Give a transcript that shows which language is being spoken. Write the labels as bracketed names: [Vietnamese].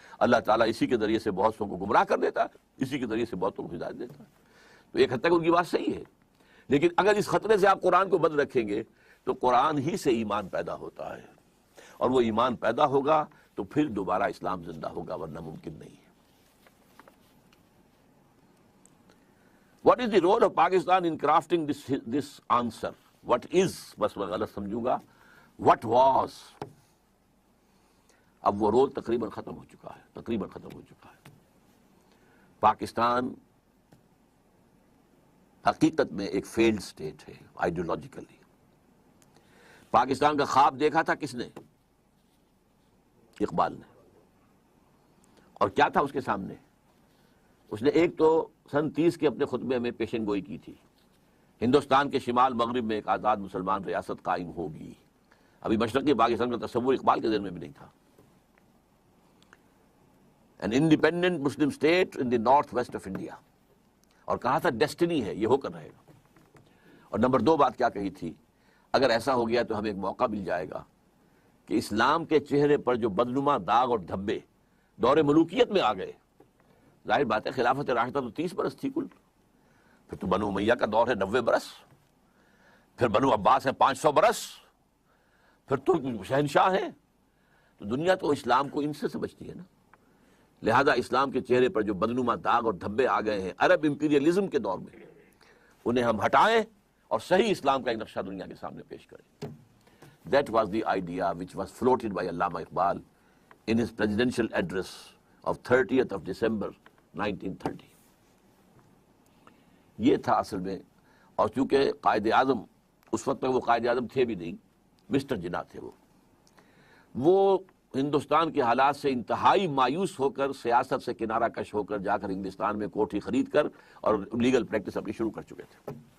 [Urdu] اللہ تعالیٰ اسی کے ذریعے سے بہت سو کو گمراہ کر دیتا ہے, اسی کے ذریعے سے بہتوں کو ہدایت دیتا ہے. تو ایک حد تک ان کی بات صحیح ہے. لیکن اگر اس خطرے سے آپ قرآن کو بند رکھیں گے تو قرآن ہی سے ایمان پیدا ہوتا ہے, اور وہ ایمان پیدا ہوگا تو پھر دوبارہ اسلام زندہ ہوگا, ورنہ ممکن نہیں ہے. [English] What is the role of Pakistan in crafting this answer? What is, [Urdu] بس میں غلط سمجھوں گا, [English] what was. [Urdu] اب وہ رول تقریباً ختم ہو چکا ہے. پاکستان حقیقت میں ایک فیلڈ اسٹیٹ ہے آئیڈیولوجیکلی. پاکستان کا خواب دیکھا تھا کس نے؟ اقبال نے. اور کیا تھا اس کے سامنے؟ اس نے ایک تو سن 30 کے اپنے خطبے میں پیشن گوئی کی تھی, ہندوستان کے شمال مغرب میں ایک آزاد مسلمان ریاست قائم ہوگی. ابھی مشرقی پاکستان کا تصور اقبال کے ذہن میں بھی نہیں تھا. [English] An independent Muslim state in the north west of India. [Urdu] اور کہا تھا ڈیسٹنی ہے, یہ ہو کر رہے گا. اور نمبر 2 بات کیا کہی تھی؟ اگر ایسا ہو گیا تو ہمیں ایک موقع مل جائے گا کہ اسلام کے چہرے پر جو بدنما داغ اور دھبے دور ملوکیت میں آ گئے, ظاہر بات ہے خلافت راشدہ تو 30 برس تھی کل, پھر تو بنو امیہ کا دور ہے 90 برس, پھر بنو عباس ہے 500 برس, پھر ترک شہنشاہ ہیں. تو دنیا تو اسلام کو ان سے سمجھتی ہے نا. لہذا اسلام کے چہرے پر جو بدنما داغ اور دھبے آ گئے ہیں عرب امپیریلزم کے دور میں, انہیں ہم ہٹائیں اور صحیح اسلام کا ایک نقشہ دنیا کے سامنے پیش کریں. [English] That was the idea which was floated by Allama Iqbal in his presidential address of 30th of December 1930. [Urdu] یہ تھا اصل میں. اور چونکہ قائد اعظم اس وقت تک وہ قائد اعظم تھے بھی نہیں, مسٹر جناح تھے. وہ ہندوستان کے حالات سے انتہائی مایوس ہو کر, سیاست سے کنارہ کش ہو کر جا کر انگلستان میں کوٹھی خرید کر اور لیگل پریکٹس اپنی شروع کر چکے تھے.